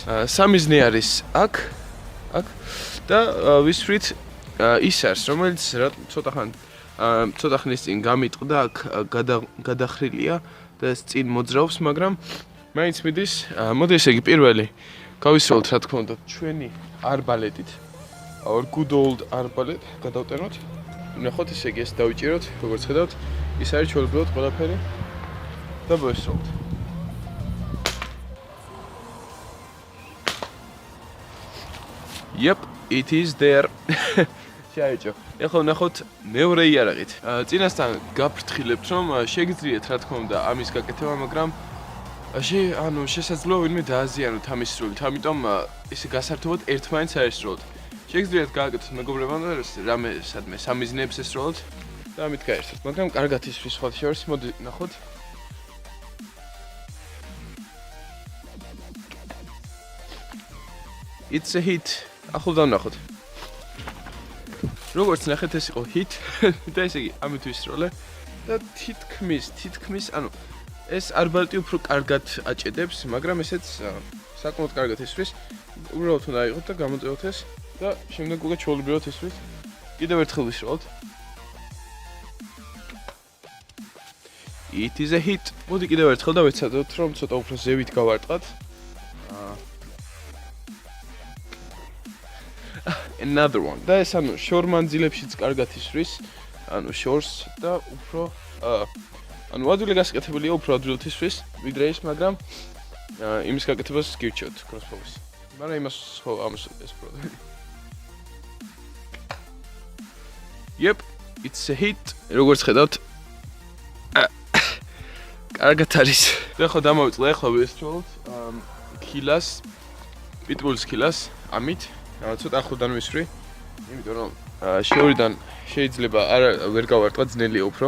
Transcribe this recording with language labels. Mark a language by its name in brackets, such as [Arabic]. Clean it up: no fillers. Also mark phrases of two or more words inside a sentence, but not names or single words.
[Georgian] სამიზნე არის აქ და ვისვრით ის არის, რომელიც ცოტა ხნის წინ გამიტყდა, აქ გადახრილია და ეს წინ მოძრაობს, მაგრამ მაინც მიდის. მოდი ესე იგი პირველი გავისროლოთ, რა თქმა უნდა, ჩვენი არბალეტით. [English] Our good old [Georgian] არბალეტ გადავტენოთ. ვნახოთ, ესე იგი ეს დავიჭიროთ, როგორც ხედავთ, ის არის ჩვეულებრივად ყველაფერი და მოისროლოთ. [English] Yep, it is there. [Georgian] შეაიჭო. ეხლა ვნახოთ მეორე იარაღით. წინასთან გაფრთხილებთ, რომ შეგიძლიათ, რა თქმა უნდა, ამის გაკეთება, მაგრამ შესაძლოა ვინმე დააზიანოთ ამის სრულით, ამიტომ ესე გასართობად ერთმანეთს არ ესროლოთ. შეგიძლიათ გააკეთოთ მეგობრებთან და რამე სადმე სამიზნეებს ესროლოთ და ამით გაერთოთ, მაგრამ კარგად ისვრის სხვათა შორის. მოდი ვნახოთ. [English] It's a hit. [Georgian] ახლა დავნახოთ. როგორც ნახეთ, ეს იყო hit და ესე იგი ამით ვისროლე და თითქმის, ანუ ეს არბალეტი უფრო კარგად აჭედებს, მაგრამ ესეც საკმაოდ კარგად ისვრის. უბრალოდ უნდა აიღოთ და გამოწევოთ ეს და შემდეგ უკვე ჩვეულებრივად ისვრის. კიდევ ერთხელ ვისროლოთ. [English] It is a hit. [Georgian] მოდი კიდევ ერთხელ და ვეცადოთ, რომ ცოტა უფრო ზევით გავარტყათ. [English] Another one. [Georgian] და ეს ანუ შორ მანძილებშიც კარგად ისვრის, ანუ შორს და უფრო ანუ ადვილი გასაკეთებელია, უფრო ადვილად ისვრის ვიდრე ის, მაგრამ იმის გაკეთებას გირჩევთ crossbow-ის. მაგრამ იმას ამას ეს პრობლემა. [English] Yep, it's a hit. [Georgian] როგორც ხედავთ, კარგად არის. და ხო დამოვიწყდა, ახლა ვისროლოთ ქილას, პიტბულის ქილას, ამით. ცოტა ახლოდან ვისვრი, იმიტომ რომ შეურიდან შეიძლება ვერ გავარტყა, ძნელია უფრო.